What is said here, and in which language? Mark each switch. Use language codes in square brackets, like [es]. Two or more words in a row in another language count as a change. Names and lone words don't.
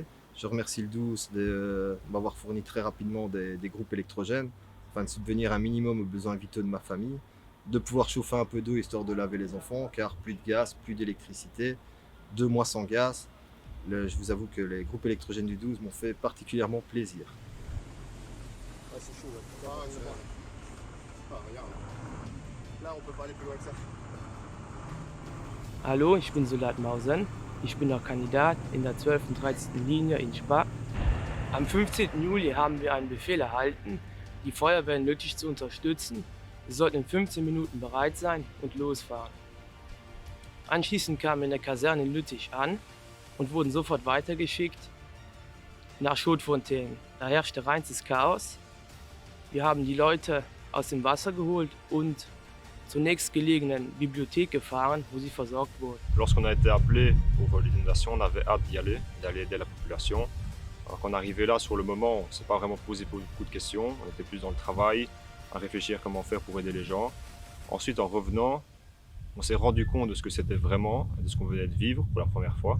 [fr] Je remercie le 12 de m'avoir fourni très rapidement des groupes électrogènes afin de subvenir un minimum aux besoins vitaux de ma famille, de pouvoir chauffer un peu d'eau histoire de laver les enfants, car plus de gaz, plus d'électricité, 2 mois sans gaz. Je vous avoue que les groupes électrogènes du 12 m'ont fait particulièrement plaisir. Ah, c'est chaud, ouais. Regarde. Là, on peut pas aller plus loin que ça. [de] Hallo, ich bin Solat Mausen. Ich bin noch Kandidat in der 12. und 13. Linie in Spa. Am 15. Juli haben wir einen Befehl erhalten, die Feuerwehr nötig zu unterstützen. Wir sollten in 15 Minuten bereit sein und losfahren. Anschließend kamen wir in der Kaserne in Lüttich an und wurden sofort weitergeschickt nach Schotfontänen. Da herrschte reinstes Chaos. Wir haben die Leute aus dem Wasser geholt und zur nächstgelegenen Bibliothek gefahren, wo sie versorgt wurden. [fr] Lorsqu'on a été appelé pour les inondations, on avait hâte d'y aller, d'aller aider la population. Alors qu'on arrivait là, sur le moment, on ne s'est pas vraiment posé beaucoup de questions. On était plus dans le travail, à réfléchir comment faire pour aider les gens. Ensuite, en revenant, on s'est rendu compte de ce que c'était vraiment, de ce qu'on venait de vivre pour la première fois.